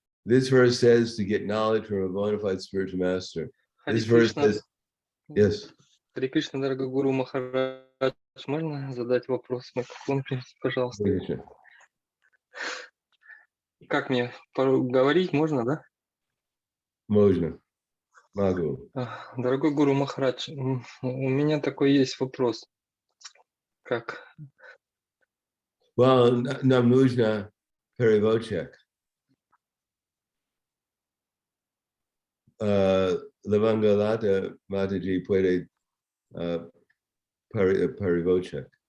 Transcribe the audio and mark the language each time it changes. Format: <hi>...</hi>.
<en>This verse says to get knowledge from a bona fide spiritual master. This verse says, yes.</en> <ru>Харе Кришна, дорогой гуру Махарадж, можно задать вопрос? Микрофон, пожалуйста. Как мне говорить? Можно, да? Можно. Могу. Дорогой гуру Махарадж, у меня такой есть вопрос. Как? Well, нам нужно переводчик. Levangalata Mataji puede переводчик.</ru>